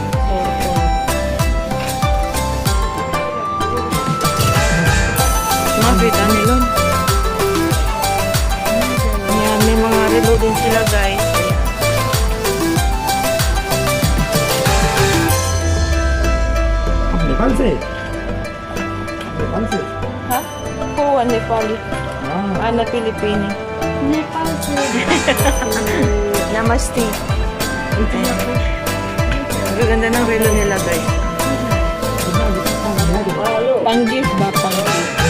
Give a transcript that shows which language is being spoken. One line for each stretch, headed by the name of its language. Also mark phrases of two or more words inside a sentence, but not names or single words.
Filipino: Makita nila. Ayan, may mga relo din sila guys.
Hindi: नेपाल से नेपाल से
Filipino: Ha? Kuha, Nepali. Na Pilipini.
Hindi: नेपाल से Namaste.
Filipino: Ang ganda ng relo nila guys. Pang-gift ba? Pang-gift.